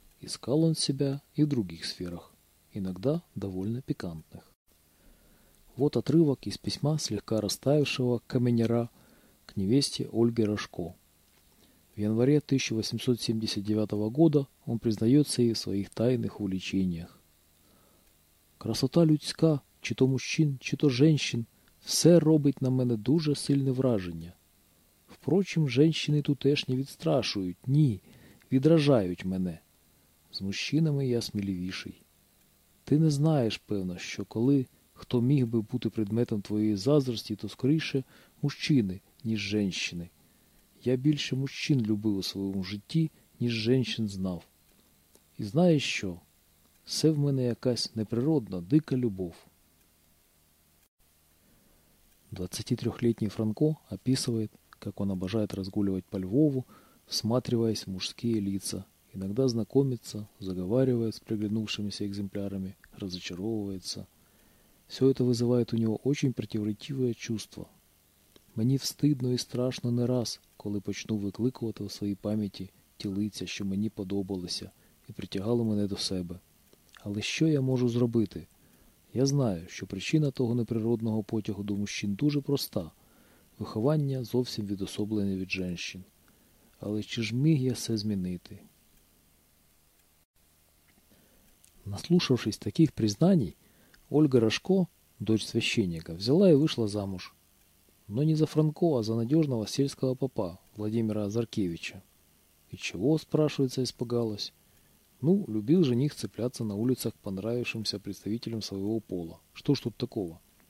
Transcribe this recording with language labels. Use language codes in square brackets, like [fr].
[ru] Искал он себя и в других сферах, иногда довольно пикантных. Вот отрывок из письма слегка растаявшего Каменера к невесте Ольге Рожко. В январе 1879 года он признается ей в своих тайных увлечениях. [uk] «Красота людська, чи то мужчин, чи то женщин, все робить на мене дуже сильне враження. Впрочем, женщины тутешні відстрашують, ні, відражають мене. З мужчинами я сміливіший. Ти не знаєш, певно, що коли хто міг би бути предметом твоєї заздрості, то скоріше мужчини, ніж женщини. Я більше мужчин любив у своєму житті, ніж женщин знав. І знаєш що? Все в мене якась неприродна, дика любов». [ru] 23-летний Франко описывает, как он обожает разгуливать по Львову, всматриваясь в мужские лица, иногда знакомится, заговаривает с приглянувшимися экземплярами, разочаровывается. Все это вызывает у него очень противоречивое чувство. [uk] «Мені встидно і страшно не раз, коли почну викликувати у своїй пам'яті ті лиця, що мені подобалися і притягали мене до себе. Але що я можу зробити? Я знаю, що причина того неприродного потягу до мужчин дуже проста. Виховання зовсім відособлене від женщин. Але чи ж міг я все змінити?» [ru] Наслушавшись таких признаний, Ольга Рожко, дочь священника, взяла и вышла замуж. Но не за Франко, а за надежного сельского попа Владимира Азаркевича. И чего, спрашивается, испугалась? Ну, любил жених цепляться на улицах к понравившимся представителям своего пола. Что ж тут такого?